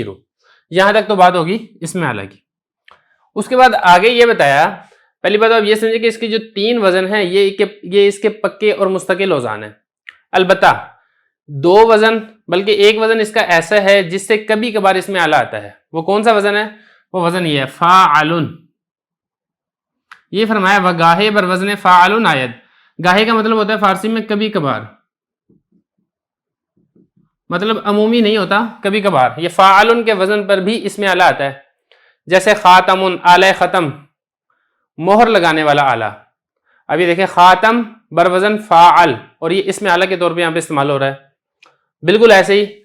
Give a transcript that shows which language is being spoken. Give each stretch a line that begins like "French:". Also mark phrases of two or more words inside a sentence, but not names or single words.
Urdu: یہاں تک تو بات ہوگی اسم اعلیٰ کی. اس کے بعد آگے یہ بتایا، پہلی بات آپ یہ سمجھیں کہ اس کی جو 3 وزن ہیں یہ اس کے پکے اور مستقل اوزان ہیں. البتہ 2 وزن بلکہ ایک وزن اس کا ایسا ہے جس سے کبھی کبھار اسم اعلیٰ آتا ہے. وہ کون سا وزن ہے؟ وہ وزن یہ ہے فاعل. یہ فرمایا
Persian: وگاہے بر وزن فاعل آید.
Urdu: گاہے کا مطلب ہوتا ہے فارسی میں کبھی کبھار، مطلب عمومی نہیں ہوتا، کبھی کبھار. یہ فاعل کے وزن پر بھی اسم اعلیٰ آتا ہے. جیسے خاتم اعلی ختم مہر لگانے والا اعلیٰ. اب یہ دیکھیں خاتم
Persian: بر وزن فاعل،
Urdu: اور یہ اسم اعلیٰ کے طور پہ یہاں پہ استعمال ہو رہا ہے.